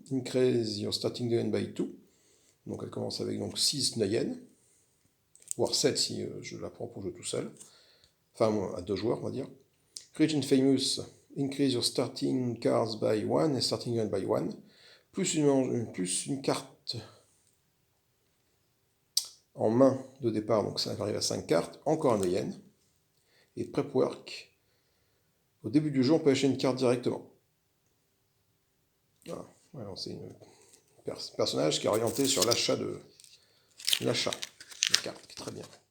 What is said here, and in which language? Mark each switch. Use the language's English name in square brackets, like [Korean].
[English] Increase your starting yen by 2. [French] Donc elle commence avec donc 6 yen. Voire 7 si je la prends pour jouer tout seul. Enfin, à 2 joueurs, on va dire. [English] Rich and Famous. Increase your starting cards by 1 et starting yen by 1. [French] Plus une carte en main de départ, donc ça arrive à 5 cartes, encore un yen. Et Prep Work, au début du jeu, on peut acheter une carte directement. Voilà, alors, c'est un personnage qui est orienté sur l'achat de cartes, qui est très bien.